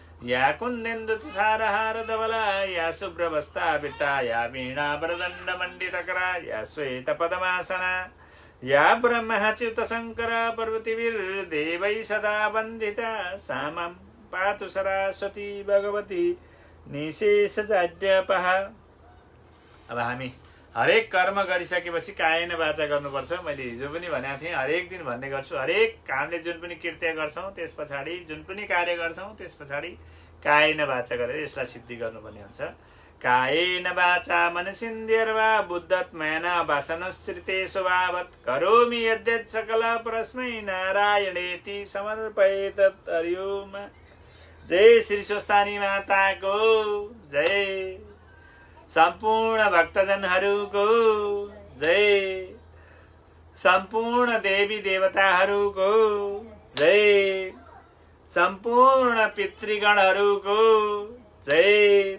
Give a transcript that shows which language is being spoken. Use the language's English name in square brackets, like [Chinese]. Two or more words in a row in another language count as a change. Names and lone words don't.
[Sanskrit] या कुन्देन्दु तुषारहार धवला या शुभ्रवस्ता वृत्ता या वीणा वरदण्ड मण्डितकरा या श्वेत पद्मासना या ब्रह्मच्युत शङ्कर पार्वतीभिर्देवै सदा वन्दिता सा मां पातु सरस्वती भगवती निशेषजाड्यपः। [Nepali] अब हामी हरेक कर्म गरिसकेपछि [Sanskrit] कायेन वाचा [Nepali] गर्नुपर्छ। मैले हिजो पनि भनेको थिएँ, हरेक दिन भन्ने गर्छु। हरेक हामीले जुन पनि कृत्य गर्छौँ त्यस पछाडि, जुन पनि कार्य गर्छौँ त्यस पछाडि [Sanskrit] कायेन वाचा [Nepali] गरेर यसलाई सिद्धि गर्नुपर्ने हुन्छ। [Sanskrit] कायेन वाचा मनसिन्द्यर्वा बुद्धत्मेन वासनुसृते स्वभावत् करोमि यद्यत् सकल परस्मै नारायणेति समर्पयेत। [Nepali] हरिओम। जय श्री स्वस्थानी माताको जय। सम्पूर्ण भक्तजनहरूको जय। सम्पूर्ण देवी देवताहरूको जय। सम्पूर्ण पितृगणहरूको जय।